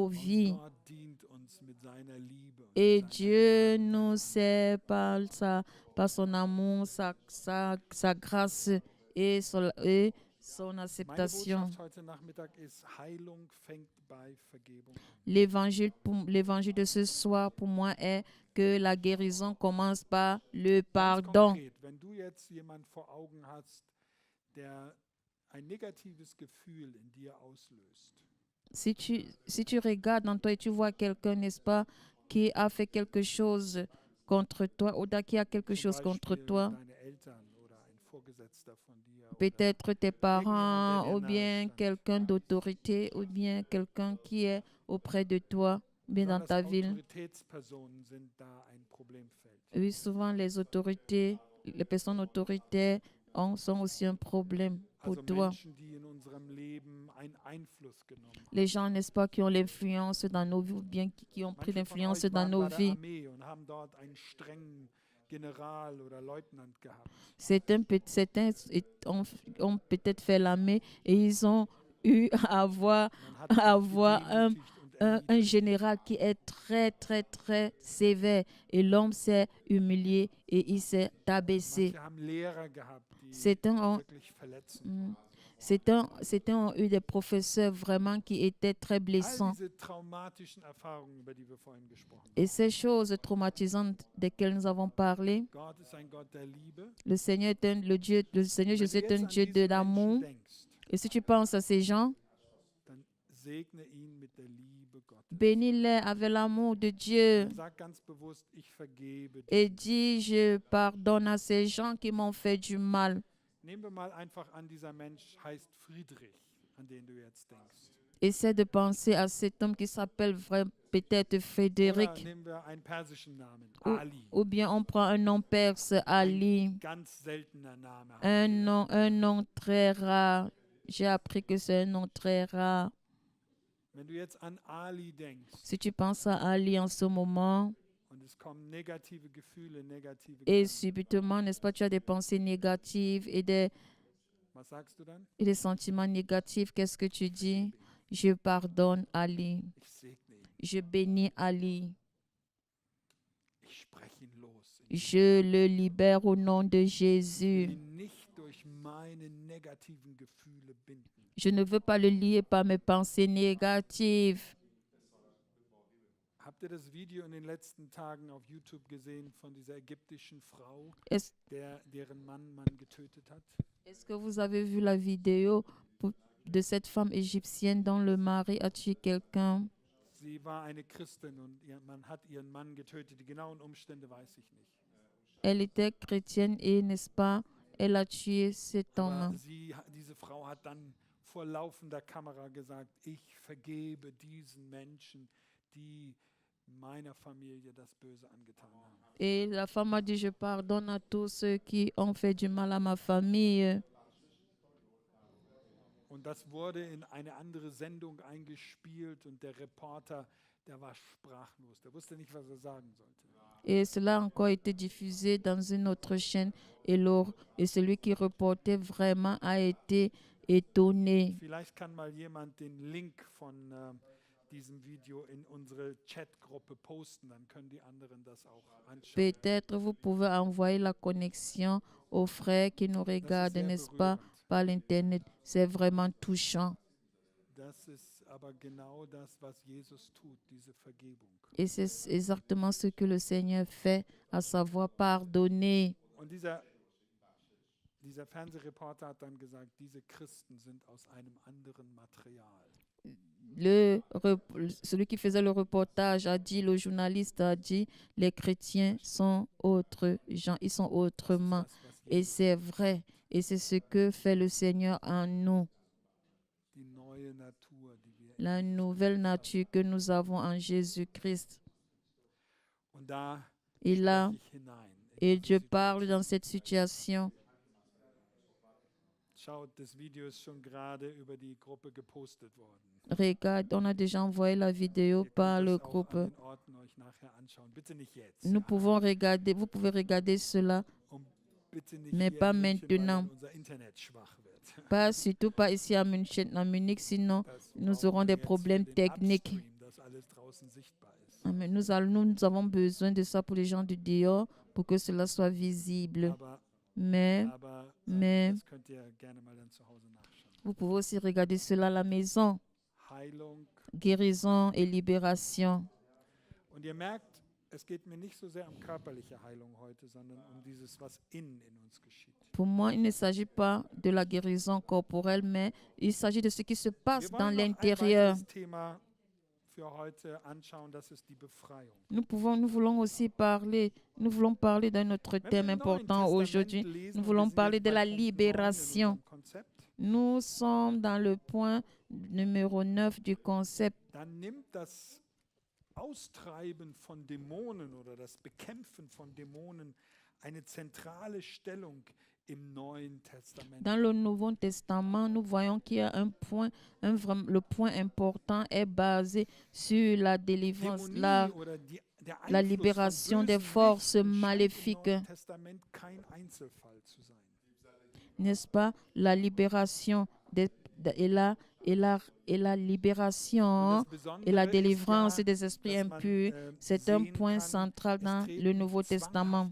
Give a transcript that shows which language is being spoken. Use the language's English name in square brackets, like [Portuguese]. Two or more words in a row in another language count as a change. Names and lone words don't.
[German] Und [French] vies. [German] Gott dient uns mit seiner Liebe. Und [French] Et [German] mit seiner [French] Dieu nous sert par son amour, sa grâce et son [German] Meine [French] acceptation. [German] Botschaft heute Nachmittag ist, Heilung fängt bei Vergebung an. [French] L'évangile de ce soir pour moi est que la guérison commence par le [German] Ganz [French] pardon. [German] konkret, wenn du jetzt jemand vor Augen hast, der ein negatives Gefühl in dir auslöst, [French] Si tu regardes dans toi et tu vois quelqu'un, n'est-ce pas, qui a fait quelque chose contre toi ou qui a quelque [German] zum [French] chose contre [German] Beispiel [French] toi, [German] deine Eltern oder ein Vorgesetzter von dir oder [French] peut-être tes parents [German] der [French] ou [German] dir [French] bien [German] nahe stand. [French] quelqu'un d'autorité ou bien quelqu'un qui est auprès de toi, bien dans ta [German] Besonders [French] ville. [German] Autoritätspersonen sind da ein Problemfeld. [French] Oui, souvent les personnes autoritaires sont aussi un problème pour [German] Also [French] toi. [German] Menschen, die in unserem Leben einen Einfluss genommen haben. [French] Les gens, n'est-ce pas, qui ont l'influence dans nos vies ou bien qui ont pris [German] Manche von [French] l'influence [German] euch [French] dans [German] waren [French] nos [German] bei der [French] vies. [German] Armee und haben dort einen strengen General oder Leutnant gehabt. [French] Certains ont peut-être fait l'armée et ils ont eu à avoir, [German] Man hat dich [French] avoir [German] gedemütigt und [French] un général qui est très, très, très sévère. Et l'homme s'est humilié et il s'est abaissé. [German] Manche haben Lehrer gehabt, die [French] Certains ont, [German] wirklich verletzend mm, waren. [French] certains ont eu des professeurs vraiment qui étaient très [German] All [French] blessants. [German] diese traumatischen Erfahrungen, über die wir vorhin gesprochen haben. [French] Et ces choses traumatisantes desquelles nous avons parlé, [German] Gott ist ein Gott der Liebe. [French] le Seigneur le Seigneur [German] Wenn [French] Jésus [German] du [French] est un [German] jetzt an [French] Dieu de [German] diese [French] l'amour. [German] Menschen denkst, [French] Et si tu penses à ces gens, [German] dann segne ihn mit der Liebe Gottes. [French] bénis-les avec l'amour de Dieu [German] Und sag ganz bewusst, ich vergebe dir. [French] et dis, je pardonne à ces gens qui m'ont fait du mal. [German] Nehmen wir mal einfach an, dieser Mensch heißt Friedrich, an den du jetzt denkst. [French] Essaie de penser à cet homme qui s'appelle peut-être [German] Oder [French] Frédéric. [German] nehmen wir einen persischen Namen, [French] Ou, Ali. ou bien on prend un nom perse, Ali. Ganz seltener Name. Un nom très rare. J'ai appris que c'est un nom très rare. [German] Wenn du jetzt an Ali denkst [French] Si tu penses à Ali en ce moment, [German] und es kommen negative Gefühle, negative [French] et [German] Gedanken, [French] subitement, n'est-ce pas, tu as des pensées négatives [German] was sagst du dann? [French] et des sentiments négatifs, qu'est-ce que tu dis? Je pardonne Ali. [German] Ich segne ihn. [French] Je bénis Ali. [German] Ich spreche ihn los. [French] Je le libère au nom de [German] Ich will [French] Jésus. [German] ihn nicht durch meine negativen Gefühle binden. [French] Je ne veux pas le lier par mes pensées négatives. [German] Habt ihr das Video in den letzten Tagen auf YouTube gesehen von dieser ägyptischen Frau, [French] Est-ce [German] deren Mann getötet hat? [French] est-ce que vous avez vu la vidéo de cette femme égyptienne dont le mari a tué quelqu'un? [German] Sie war eine Christin und ihr Mann hat ihren Mann getötet. Die genauen Umstände weiß ich nicht. [French] Elle était chrétienne et, n'est-ce pas, elle a tué cet [German] Aber [French] homme. [German] diese Frau hat dann vor laufender Kamera gesagt, ich vergebe diesen Menschen, die meiner Familie das Böse angetan haben. [French] Et la femme a dit, je pardonne à tous ceux qui ont fait du mal à ma famille. [German] Und das wurde in eine andere Sendung eingespielt und der Reporter, der war sprachlos. Der wusste nicht, was er sagen sollte. [French] Et cela a encore été diffusé dans une autre chaîne. Et celui qui reportait vraiment a été étonné. [German] Vielleicht kann mal jemand den Link von diesem Video in unsere Chatgruppe posten, dann können die anderen das auch anschauen. [French] Peut-être vous pouvez envoyer la connexion aux frères qui nous regardent, [German] sehr [French] n'est-ce pas, [German] berührend. [French] par l'Internet. C'est vraiment touchant. [German] Das ist aber genau das, was Jesus tut, diese Vergebung. [French] Et c'est exactement ce que le Seigneur fait, à savoir pardonner. [German] Und dieser Fernsehreporter hat dann gesagt, diese Christen sind aus einem anderen Material. [French] Celui qui faisait le reportage a dit, le journaliste a dit, les chrétiens sont autres gens, ils sont autrement. [German] Das, was [French] Et [German] Jesus, [French] c'est vrai. Et c'est ce que fait le Seigneur en nous. [German] die neue Natur, die wir [French] La nouvelle nature que nous avons en Jésus-Christ. [German] und da [French] Et là, [German] spreche ich hinein. [French] et je parle dans cette situation. [German] Schaut, das Video ist schon gerade über die Gruppe gepostet worden. [French] Regarde, on a déjà envoyé la vidéo [German] Ihr [French] par [German] könnt [French] le [German] das auch [French] groupe. [German] an den Orten euch nachher anschauen. Bitte nicht jetzt. [French] Nous pouvons regarder, vous pouvez regarder cela, [German] Und bitte nicht [French] mais [German] hier [French] pas [German] in München, weil [French] maintenant. [German] dann unser Internet schwach wird. [French] pas surtout pas ici à Munich, sinon [German] Das [French] nous [German] brauchen [French] aurons [German] wir [French] des [German] jetzt für [French] problèmes [German] den [French] techniques. [German] Upstream, dass alles draußen sichtbar ist. [French] Mais nous avons besoin de ça pour les gens du dehors, pour que cela soit visible. [German] Aber, [French] Mais mais- [German] das könnt ihr gerne mal dann zu Hause nachschauen. [French] vous pouvez aussi regarder cela à la maison. [German] Heilung. [French] Guérison et libération. [German] Und ihr merkt, es geht mir nicht so sehr um körperliche Heilung heute, sondern um dieses, was innen in uns geschieht. [French] Pour moi, il ne s'agit pas de la guérison corporelle, mais il s'agit de ce qui se passe [German] Wir [French] dans [German] wollen noch ein [French] l'intérieur. [German] weiteres Thema für heute anschauen, das ist die Befreiung. [French] Nous voulons aussi parler, nous voulons parler d'un autre [German] Wenn wir [French] thème [German] im Neuen [French] important [German] Testament [French] aujourd'hui. [German] lesen, [French] Nous [German] und [French] voulons [German] wir sind [French] parler [German] jetzt [French] de [German] bei [French] la [German] Punkt 9 in [French] libération. [German] unserem Konzept, [French] Nous sommes dans le point numéro 9 du concept. [German] dann nimmt das Austreiben von Dämonen oder das Bekämpfen von Dämonen eine zentrale Stellung im Neuen Testament. [French] Dans le Nouveau Testament, nous voyons qu'il y a un point, le point important est basé sur la délivrance, [German] Dämonie oder der [French] la [German] Einfluss [French] libération [German] von [French] des [German] bösen [French] forces [German] Mächten scheint im [French] maléfiques, [German] Neuen Testament kein Einzelfall zu sein. [French] n'est-ce pas? La libération et et la libération et la délivrance des esprits impurs, c'est un point central dans le Nouveau Testament.